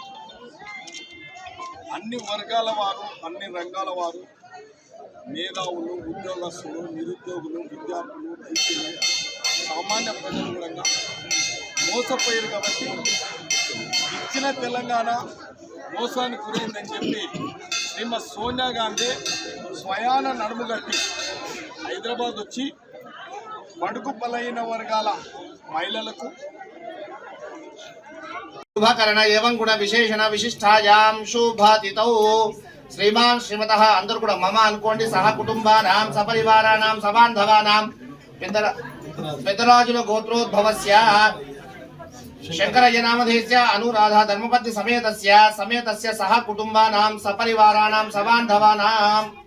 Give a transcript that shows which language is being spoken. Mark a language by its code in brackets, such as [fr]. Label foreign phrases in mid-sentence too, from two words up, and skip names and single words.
[te] అన్ని వర్గాల వారు, అన్ని రంగాల వారు, మేధావులు, ఉద్యోగస్తులు, నిరుద్యోగులు, విద్యార్థులు, రైతులు, సామాన్య ప్రజలు కూడా మోసపోయారు కాబట్టి ఇచ్చిన తెలంగాణ మోసానికి గురైందని చెప్పి శ్రీమతి సోనియా గాంధీ స్వయాన నడుముగట్టి హైదరాబాద్ వచ్చి బడుగు బలైన వర్గాల మహిళలకు [sa] शुभकरण एवं गुण विशेषण विशिष्टायां शुभातितौ శ్రీమాన్ శ్రీమతః [te] అందరూ కూడా మమ అనుకోండి [sa] సహ కుటుంబానాం సపరివారాణం సబాంధవానాం పెద్దరాజుల గోత్రోద్భవస్య శంకరయ్య నామధేయస్య అనురాధ ధర్మపత్ని సమేతస్య సహ కుటుంబానాం సపరివారాణం సబాంధవానాం